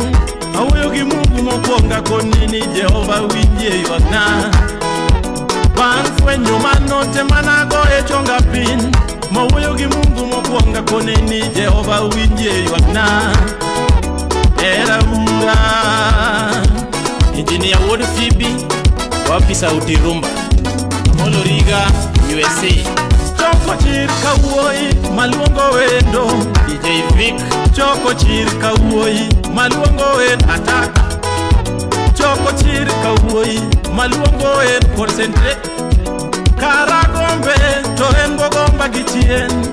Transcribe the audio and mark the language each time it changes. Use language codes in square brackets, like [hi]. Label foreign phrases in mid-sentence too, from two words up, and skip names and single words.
[luo] Awuoyo gi Mungu mokwonga konini Jehova winje ywakna. Bang fwenyo mano te mana goe chonga piny. Mawuoyo gi Mungu mokwonga konini Jehova winje ywakna. Era ura. Engineer Wood Phoebe. [sw] Wapi sauti rumba. [luo] Moloriga USA. Choko chir kawuoyi maluongo wendo. DJ Vic. Choko chir kawuoyi maluongo wendo. Attack. Choko chir kawuoyi maluongo wendo. Concentrate. Karagombe to en bogomba gichien.